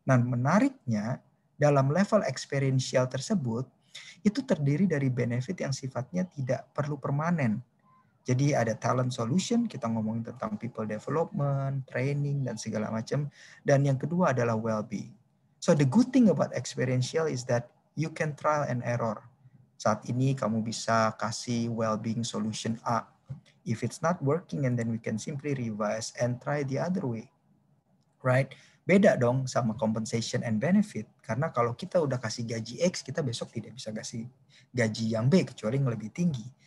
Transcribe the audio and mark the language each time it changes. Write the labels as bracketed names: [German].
[Indonesian] Nah, menariknya dalam level experiential tersebut itu terdiri dari benefit yang sifatnya tidak perlu permanen. Jadi ada talent solution, kita ngomongin tentang people development, training dan segala macam. Dan yang kedua adalah well-being. [English] So the good thing about experiential is that you can trial and error. [Indonesian] Saat ini kamu bisa kasih well-being solution A. [English] If it's not working, and then we can simply revise and try the other way. [Indonesian] Right? Beda dong sama compensation and benefit. Karena kalau kita udah kasih gaji X, kita besok tidak bisa kasih gaji yang B, kecuali yang lebih tinggi.